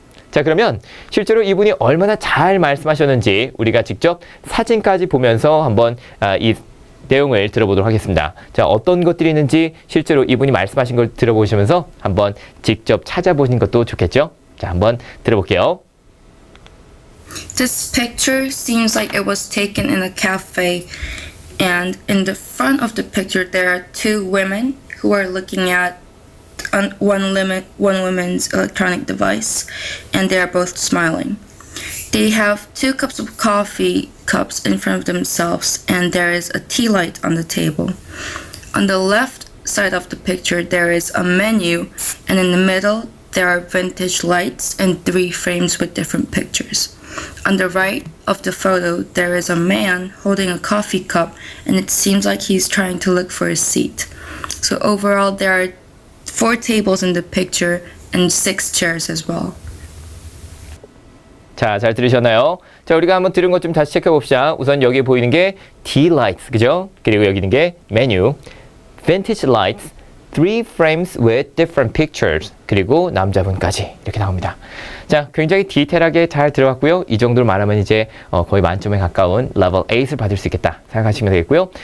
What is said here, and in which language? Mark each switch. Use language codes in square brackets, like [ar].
[ko] 자, 그러면 실제로 이분이 얼마나 잘 말씀하셨는지 우리가 직접 사진까지 보면서 한번 이 내용을 들어보도록 하겠습니다. 자, 어떤 것들이 있는지 실제로 이분이 말씀하신 걸 들어보시면서 한번 직접 찾아보시는 것도 좋겠죠? 자, 한번 들어볼게요. [en] This picture seems like it was taken in a cafe, and in the front of the picture there are 2 women who are looking at one woman's electronic device, and they are both smiling. They have 2 cups of coffee cups in front of themselves, and there is a tea light on the table. On the left side of the picture there is a menu, and in the middle there are vintage lights and 3 frames with different pictures. On the right of the photo there is a man holding a coffee cup, and it seems like he's trying to look for a seat. So overall there are 4 tables in the picture and 6 chairs as well. [ko] 자, 잘 들으셨나요? 자, 우리가 한번 들은 것 좀 다시 체크해 봅시다. 우선 여기 보이는 게 tea lights, 그죠? 그리고 여기 있는 게 메뉴, vintage lights, [en] 3 frames with different pictures, [ko] 그리고 남자분까지 이렇게 나옵니다. 자, 굉장히 디테일하게 잘 들어갔고요. 이 정도로 말하면 이제 거의 만점에 가까운 level 8을 받을 수 있겠다 생각하시면 되겠고요.